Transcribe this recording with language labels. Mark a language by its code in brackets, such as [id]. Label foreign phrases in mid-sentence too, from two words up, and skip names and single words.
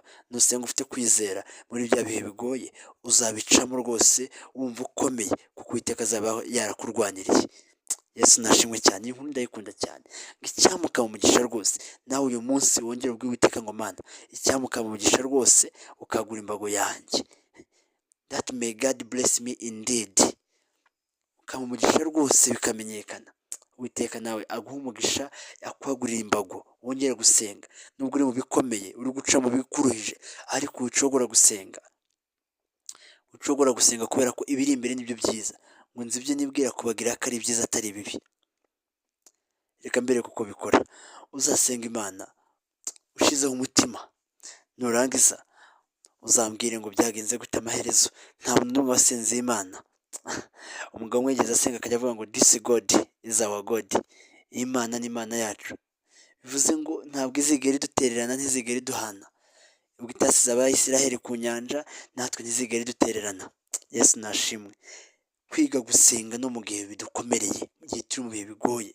[rw] Nusenga ufite kwizera muri bya bihe bigoye, uzabicamo rwose wumva ukomeye, kuko Uwiteka azaba yarakurwaniriye. Yesu nashimwe cyane. Iyi nkuru ndayikunda cyane. Icyampa ukaba umugisha rwose, nawe uyu munsi wongere ubwire Uwiteka ngo Mana, icyampa ukaba umugisha rwose, ukagura imbago yanjye. [en] That may God bless me indeed. [rw] Ukaba umugisha rwose bikamenyekana. Uwiteka nawe aguha umugisha, akwagurira imbago, wongere gusenga. Nubwo uri mu bikomeye, uri guca mu bikuruhije, ariko wicogora gusenga. Wicogora gusenga kubera ko ibiri imbere nibyo byiza. Ngo nzi ibyo nibwira kubagira ko ari byiza atari bibi. Reka mbere kuko bikora. Uzasenga Imana ushizeho umutima, nurangiza uzambwire ngo byagenze gute amaherezo. Nta muntu n'umwe wasenze Imana. Umugabo umwe yigeze asenga akajya avuga ngo [en] this God is our God. [rw] Imana ni Imana yacu. Bivuze ngo ntabwo izigera idutererana, ntizigera iduhana. Ubwo itasize Abayisiraheli ku nyanja, natwe ntizigera idutererana. Yesu nashimwe. Kwiga gusenga no mu gihe bidukomereye, mu gihe turi mu bihe bigoye.